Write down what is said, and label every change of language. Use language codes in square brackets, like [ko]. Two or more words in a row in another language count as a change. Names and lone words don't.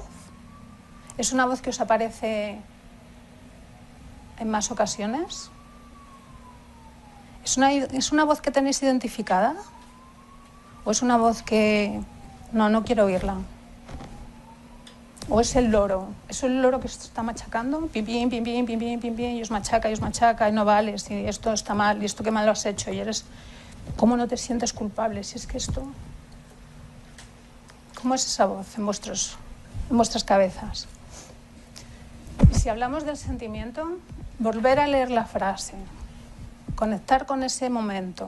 [es] ¿Es una voz que os aparece en más ocasiones? ¿Es una voz que tenéis identificada? ¿O es una voz que no quiero oírla? ¿O es el loro? ¿Es el loro que os está machacando? Pim, pim, pim, pim, pim, pim, pim, pim, y os machaca, y no vales, y esto está mal, y esto qué mal lo has hecho, y eres... ¿Cómo no te sientes culpable? Si es que esto... ¿Cómo es esa voz en vuestras cabezas? Y si hablamos del sentimiento, volver a leer la frase, conectar con ese momento.